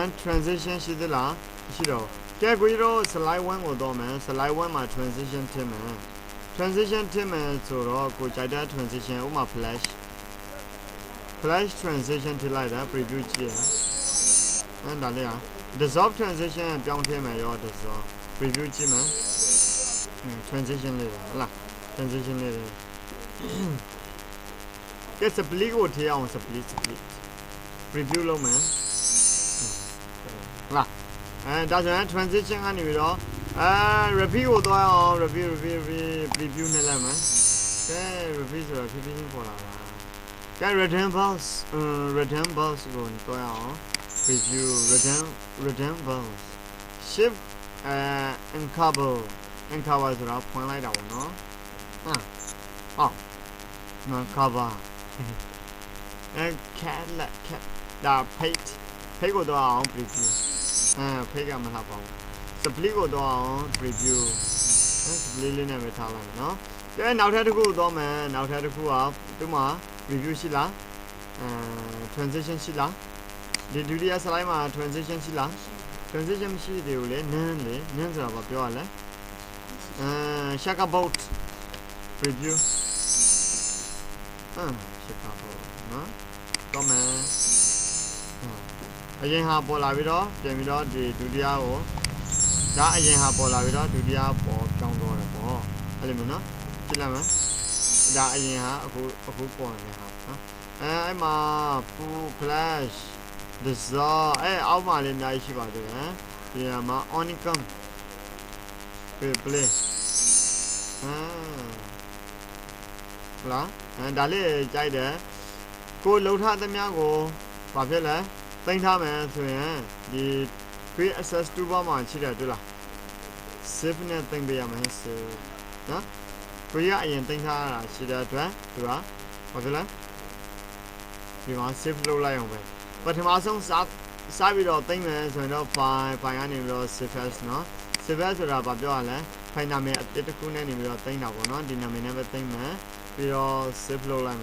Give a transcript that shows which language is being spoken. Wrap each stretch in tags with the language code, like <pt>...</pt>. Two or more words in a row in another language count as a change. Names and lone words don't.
<my>transition ရှိသလားမရှိတော့ကဲကိုကြီးတို့ slide 1ကိုတော့မယ် slide 1မှာ transition ထည့်မယ်ဆိုတော့ကိုကြိုက်တဲ့ transition ဥပမာ</my> <en>flash transition</en> <my>ထည့်လိုက်တာ preview ကြည့်ရဒါလေး</my> <en>dissolve transition</en> <my>ပြောင်းထည့်မယ်ရော</my> <en>dissolve preview</en> <my>ကြည့်မယ်transition လေးဟုတ်လား transition လေး ကဲ split ကိုထည့်အောင်</my> <en>split preview</en> <my>လုပ်မယ်ဟုတ်လားဒါဆိုရင် transition ကနေပြီးတော့repeat ကိုသွားအောင်</my> <en>repeat preview</en> <my>နဲ့လိုက်မယ်ကဲ repeat ဆိုတာဖြည်းဖြည်းချင်းပေါ်လာတာကဲ</my> <en>return bounce</en> <my>ကိုသွားအောင်</my> <en>preview return bounce shift uncover</en> <my>ဆိုတာဖွင့်လိုက်တာပေါ့နော်</my> <en>cover cat</en> <my>ဒါ page ကိုတော့အောင်</my> <en>preview page</en> <my>ကမလှပါဘူး split ကိုတော့ အောင်</my> <en>preview split</en> <my>လေးနဲ့ပဲထားလိုက်နော်ကဲနောက်ထပ်တစ်ခုတော့မယ်နောက်ထပ်တစ်ခုကဒီမှာ review ရှိလားtransition ရှိလားဒီဒုတိယ slide မှာ transition ရှိလား transition မရှိသေးဘူးလေနင်းဆိုတာဘာပြောရလဲ</my> <en>shaka boat review shaka boat</en> <my>နော်တော့မယ်အရင်ဟာပေါ်လာပြီးတော့ပြန်ပြီးတော့ဒီဒုတိယကိုဒါအရင်ဟာပေါ်လာပြီးတော့ဒုတိယပေါ်ပြောင်းတော့တယ်ပေါ့အဲ့လိုမျိုးနော်ကြည့်လိုက်မယ်ဒါအရင်ဟာအခုပေါ်နေဟာနော်အဲ့မှာ</my> <en>full flash dissolve</en> <my>အောက်မှာလည်းအများကြီးရှိပါသေးတယ်ဒီမှာ</my> <en>onicum play</en> <my>လားဒါလေးကြိုက်တယ်ကိုလှုပ်ထားသမျှကိုဘာဖြစ်လဲသိမ်းထားမယ်ဆိုရင်ဒီ</my> <en>quick access toolbar</en> <my>မှာရှိတယ်တွေ့လား save နဲ့သိမ်းပေးရမယ် save နော်ကိုရအရင်သိမ်းထားတာရှိတဲ့အတွက်သူကဘာဖြစ်လဲဒီမှာ save လုပ်လိုက်အောင်ပဲပထ မဆုံးစပြီးတော့သိမ်းမယ်ဆိုရင်တော့ file ကနေပြီးတော့</my> <en>save as</en> <my>နော်</my> <en>save as</en> <my>ဆိုတာဘာပြောရလဲ file နာမည်အတစ်တစ်ခုနဲ့နေပြီးတော့သိမ်းတာပေါ့နော်ဒီနာမည်နဲ့ပဲသိမ်းမယ်ပြီးတော့ save လုပ်လိုက်</my>